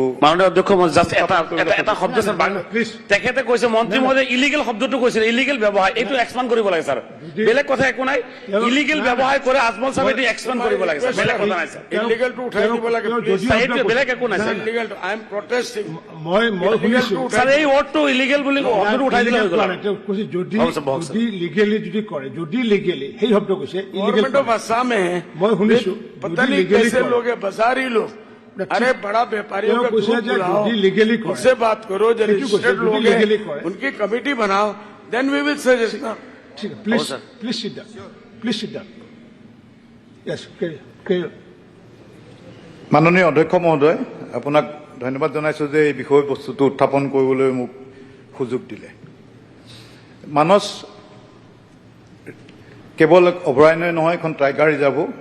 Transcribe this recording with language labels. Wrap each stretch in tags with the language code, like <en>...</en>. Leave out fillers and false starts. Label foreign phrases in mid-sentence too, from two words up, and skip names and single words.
<as>মাননীয় অধ্যক্ষ জাষ্ট এটা শব্দ স্যার তেখেতে কৈছে মন্ত্ৰী মহোদয় ইলিগেল শব্দটো কৈছিল ইলিগেল ব্যৱহাৰ এইটো এক্সপ্লেইন কৰিব লাগে স্যার বেলেগ কথা একো নাই ইলিগেল ব্যৱহাৰ কৰে আজমল স্যার এইটো এক্সপ্লেইন কৰিব লাগে স্যার বেলেগ কথা নাই স্যার ইলিগেল টু উঠাই দিব লাগে এইটো বেলেগ একো নাই স্যার</as> <en>illegal too I am protesting</en> <as>মই শুনিছো স্যার এই ওয়ার্ডটো ইলিগেল বুলি শব্দটো উঠাই দিলে হৈ গ'ল কৈছে যদি লিগেলি যদি কৰে যদি লিগেলি সেই শব্দ কৈছে ইলিগেল</as> <en>government of Assam में</en> <as>মই শুনিছো</as> <hi>पता नहीं कैसे लोग हैं बाजारी लोग अरे बड़ा व्यापारियों का ग्रुप बुलाओ उनसे बात करो जो रजिस्टर्ड लोग हैं उनकी कमेटी बनाओ</hi> <en>then we will suggest</en> <as>ঠিক আছে</as> <en>please sit down yes</en> <as>মাননীয় অধ্যক্ষ মহোদয় আপোনাক ধন্যবাদ জনাইছো যে এই বিষয়বস্তুটো উত্থাপন কৰিবলৈ মোক সুযোগ দিলে মানস কেৱল অভয়াৰণ্য নহয় এখন</as> <en>tiger reserve</en>